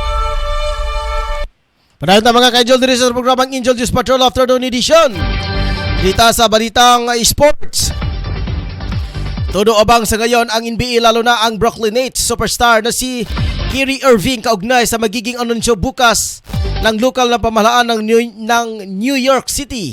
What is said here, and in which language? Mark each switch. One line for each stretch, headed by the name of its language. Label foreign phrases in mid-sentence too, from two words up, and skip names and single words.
Filipino: Panahon na mga ka-Angel diri sa programang Angel Juice Patrol Afternoon Edition. Dito sa balitang sports. Todo abang sa ngayon ang NBA, lalo na ang Brooklyn Nets superstar na si Kyrie Irving kaugnay sa magiging anunsyo bukas ng lokal na pamahalaan ng New York City.